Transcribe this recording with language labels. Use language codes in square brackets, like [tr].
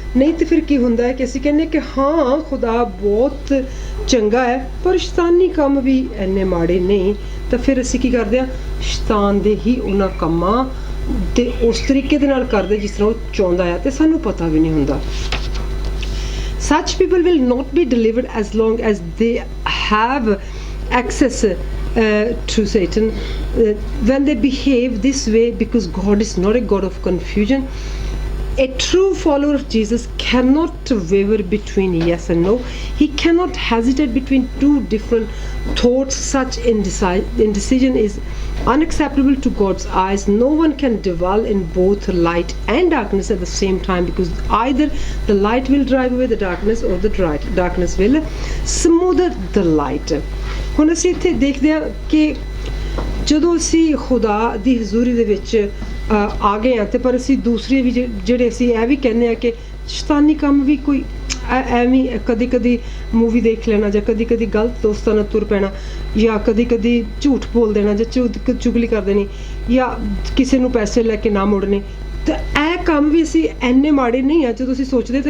[pa] ਨਹੀਂ ਤਾਂ ਫਿਰ ਕੀ ਹੁੰਦਾ ਹੈ ਕਿ ਅਸੀਂ ਕਹਿੰਦੇ ਕਿ ਹਾਂ ਖੁਦਾ ਬਹੁਤ ਚੰਗਾ ਹੈ ਪਰ ਸ਼ੈਤਾਨੀ ਕੰਮ ਵੀ ਇੰਨੇ ਮਾੜੇ ਨਹੀਂ, ਤਾਂ ਫਿਰ ਅਸੀਂ ਕੀ ਕਰਦੇ ਹਾਂ, ਸ਼ੈਤਾਨ ਦੇ ਹੀ ਉਹਨਾਂ ਕੰਮਾਂ ਤੇ ਉਸ ਤਰੀਕੇ ਦੇ ਨਾਲ ਕਰਦੇ ਜਿਸ ਤਰ੍ਹਾਂ ਉਹ ਚਾਹੁੰਦਾ ਹੈ, ਤੇ ਸਾਨੂੰ ਪਤਾ ਵੀ ਨਹੀਂ ਹੁੰਦਾ। [en] Such people will not be delivered as long as they have access to Satan when they behave this way, because God is not a God of confusion. A true follower of Jesus cannot waver between yes and no. He cannot hesitate between two different thoughts. Such indecision is unacceptable to God's eyes. No one can dwell in both light and darkness at the same time, because either the light will drive away the darkness or the darkness will smother the light. [pa] ਹੁਣ ਅਸੀਂ ਇੱਥੇ ਦੇਖਦੇ ਹਾਂ ਕਿ ਜਦੋਂ ਅਸੀਂ ਖੁਦਾ ਦੀ ਹਜ਼ੂਰੀ ਦੇ ਵਿੱਚ ਆ ਗਏ ਹਾਂ, ਤੇ ਪਰ ਅਸੀਂ ਦੂਸਰੇ ਵੀ ਜਿਹੜੇ ਅਸੀਂ ਇਹ ਵੀ ਕਹਿੰਦੇ ਹਾਂ ਕਿ ਸ਼ੈਤਾਨੀ ਕੰਮ ਵੀ ਕੋਈ ਐਵੇਂ ਕਦੀ ਕਦੀ ਮੂਵੀ ਦੇਖ ਲੈਣਾ, ਜਾਂ ਕਦੀ ਕਦੀ ਗਲਤ ਦੋਸਤਾਂ ਨਾਲ ਤੁਰ ਪੈਣਾ, ਜਾਂ ਕਦੀ ਕਦੀ ਝੂਠ ਬੋਲ ਦੇਣਾ, ਜਾਂ ਚੁਗਲੀ ਕਰ ਦੇਣੀ, ਜਾਂ ਕਿਸੇ ਨੂੰ ਪੈਸੇ ਲੈ ਕੇ ਨਾ ਮੁੜਨੇ, ਤਾਂ ਇਹ ਕੰਮ ਵੀ ਅਸੀਂ ਇੰਨੇ ਮਾੜੇ ਨਹੀਂ ਆ ਜਦੋਂ ਅਸੀਂ ਸੋਚਦੇ।